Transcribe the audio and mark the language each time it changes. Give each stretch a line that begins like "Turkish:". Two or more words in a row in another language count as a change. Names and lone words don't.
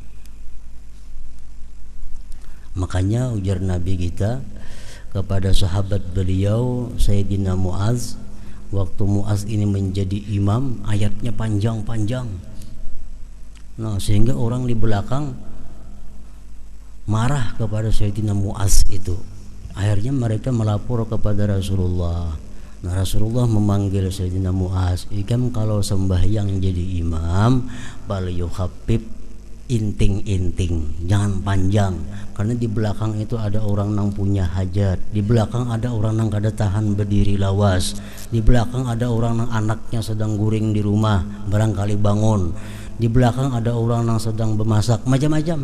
Indonesian: Makanya ujar Nabi kita kepada sahabat beliau Sayyidina Mu'az, waktu Mu'az ini menjadi imam, ayatnya panjang-panjang. Nah, sehingga orang di belakang marah kepada Sayyidina Mu'az itu. Akhirnya mereka melapor kepada Rasulullah. Nah, Rasulullah memanggil Sayyidina Mu'az, "Ikam kalau sembahyang jadi imam,
Arabic: بل يخفف,
Indonesian: inting-inting, jangan panjang, karena di belakang itu ada orang yang punya hajat, di belakang ada orang yang kada tahan berdiri lawas, di belakang ada orang yang anaknya sedang guring di rumah barangkali bangun, di belakang ada orang yang sedang bermasak, macam-macam.